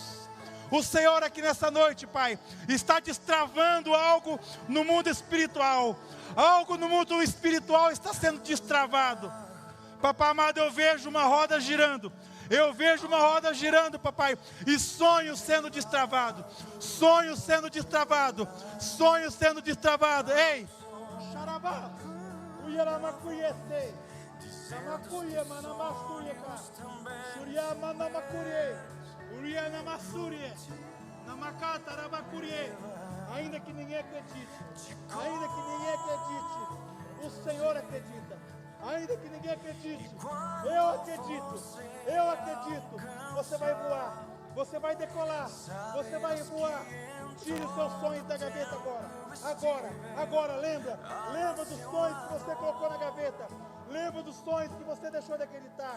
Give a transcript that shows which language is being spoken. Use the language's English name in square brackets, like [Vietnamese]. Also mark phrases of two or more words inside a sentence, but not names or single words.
[Portuguese] O Senhor aqui nessa noite, Pai, está destravando algo no mundo espiritual. Algo no mundo espiritual está sendo destravado. Papai amado, eu vejo uma roda girando. Eu vejo uma roda girando, papai, e sonhos sendo destravados. Sonhos sendo destravados. Sonhos sendo destravados. Ei! Xarabá! Uyaramacuiese! Namacuia, manamacuia, Xuria, manamacurie! Urianamassúrie! Namacata, rabacurie! Ainda que ninguém acredite, o Senhor acredita. Ainda que ninguém acredite, eu acredito, você vai voar, você vai decolar, você vai voar. Tire os seus sonhos da gaveta agora, lembra dos sonhos que você colocou na gaveta, lembra dos sonhos que você deixou de acreditar.